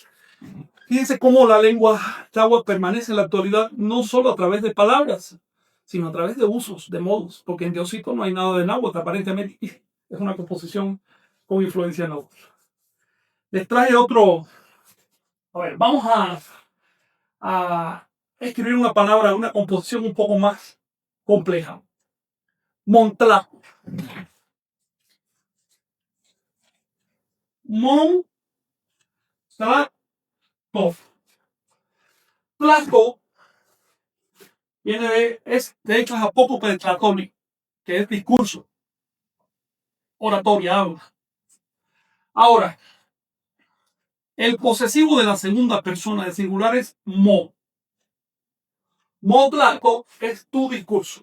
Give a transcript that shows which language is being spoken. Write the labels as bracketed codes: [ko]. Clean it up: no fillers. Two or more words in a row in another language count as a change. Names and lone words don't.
[es] Fíjense cómo la lengua náhuatl permanece en la actualidad no solo a través de palabras, sino a través de usos, de modos, porque en Diosito no hay nada de náhuatl, aparentemente es una composición con influencia náhuatl. Les traje otro. A ver, vamos a escribir una palabra, una composición un poco más compleja. Montlaco. Montlaco. Tlaco viene de hecho es apócope de Tlacoli, que es discurso. oratoria, habla. Ahora, el posesivo de la segunda persona del singular es mo. [nah] Mo tlaco [es] es tu discurso.